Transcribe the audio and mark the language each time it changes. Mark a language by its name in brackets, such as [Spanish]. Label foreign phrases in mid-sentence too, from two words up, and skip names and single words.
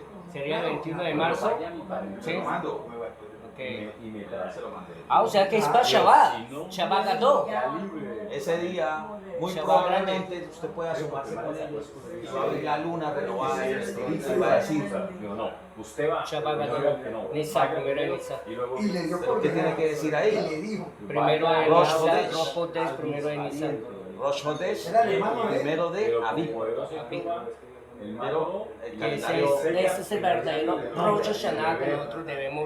[Spanish] Sería el 21 de marzo. Se Sí. lo mando. Ok. Se lo mandé. Ah, o sea que es para Shabbat. [Hebrew] שבת גדול. [Spanish] Ese día, muy Shabbat probablemente usted pueda sumarse con ellos y va a ver la luna renovada y va a decir, Yo no. Usted va. Shabbat yo Gadol. digo que no. Nisan, primero de Nisan. Y luego. Y le dio ¿Pero por qué tiene que decir Y ahí? le dijo. Primero de Rosh Nisan. Hodesh. [Hebrew] ראש חודש, [Spanish] primero de Nisan. [Hebrew] ראש חודש, [Spanish] Era alemán, ¿no? primero de Pero como Aviv. poderoso Jehová, el malo, El Y calendario, ese es el verdadero Rosh Hashanah que nosotros debemos.